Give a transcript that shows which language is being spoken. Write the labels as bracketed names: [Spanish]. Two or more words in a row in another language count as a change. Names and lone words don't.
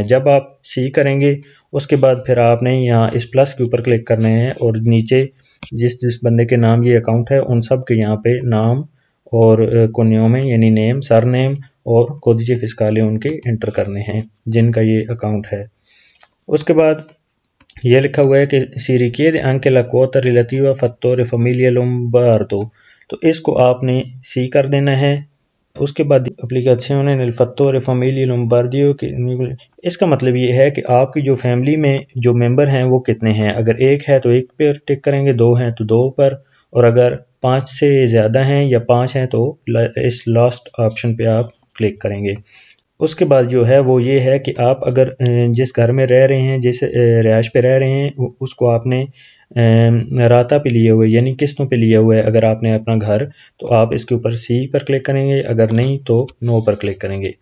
[Urdu] جب آپ سی کریں گے اس کے بعد پھر آپ نے یہاں اس پلس کے اوپر کلک کرنا ہے، اور نیچے جس بندے کے نام یہ اکاؤنٹ ہے ان سب کے یہاں پہ نام اور کونیومے یعنی [English] name, surname [Urdu] اور [Italian] codice fiscale [Urdu] ان کے انٹر کرنے ہیں جن کا یہ اکاؤنٹ ہے۔ اس کے بعد یہ لکھا ہوا ہے کہ [Italian] سی richiede anche la quota relativa fattore famiglia lombardo، [Urdu] تو اس کو آپ نے سی کر دینا ہے۔ اس کے بعد اپلیکیشن [Italian] nel fattore famiglia lombardio، [Urdu] اس کا مطلب یہ ہے کہ آپ کی جو فیملی میں جو ممبر ہیں وہ کتنے ہیں، اگر ایک ہے تو ایک پہ ٹک کریں گے، دو ہیں تو دو پر، اور اگر 5 سے زیادہ ہیں یا 5 ہیں تو اس [English] last option [Urdu] پہ آپ کلک کریں گے۔ اس کے بعد جو ہے وہ یہ ہے کہ آپ اگر جس گھر میں رہ رہے ہیں، جس رہائش پہ رہ رہے ہیں، اس کو آپ نے راتا پہ لیے ہوئے یعنی قسطوں پہ لیا ہوا ہے، اگر آپ نے اپنا گھر تو آپ اس کے اوپر سی پر کلک کریں گے، اگر نہیں تو نو پر کلک کریں گے۔